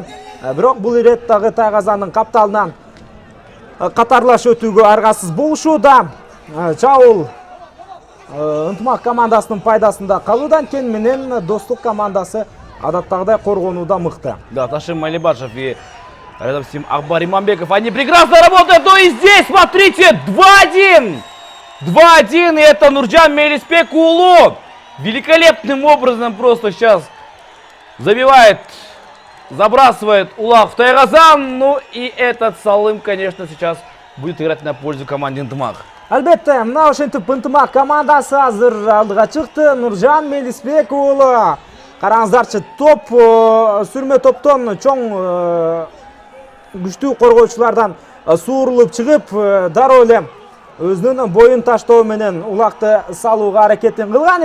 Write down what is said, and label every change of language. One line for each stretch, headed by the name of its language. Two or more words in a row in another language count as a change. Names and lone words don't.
Kyrgyz: Бирок бул ирет дагы Тайгазандын капталынан катарлаш өтүүгө аргасыз болушууда. Чабуул Ынтымак командасынын пайдасында калуудан кен менен Достук командасы адаттагыдай коргонууда мыкты.
Russian: Да, Ташим Малибашев и рядом с ним Акбар Иманбеков. Они прекрасно работают. Но и здесь, смотрите, 2-1. 2-1, и это Нуржан Мелисбек уулу. Великолепным образом просто сейчас забивает, забрасывает улак в Тайгазан. Ну и этот Салым, конечно, сейчас будет играть на пользу команде Ынтымак.
Kyrgyz: Албетте, мына ошентип Ынтымак командасы азыр алдыга чыкты. Нуржан Мелисбек уулу. Караңыздарчы, топ сүрмө топтон чоң күчтүү коргоочулардан суурулуп чыгып, дароо эле өзүнүн боюн таштоо менен улакты салууга аракетин кылган.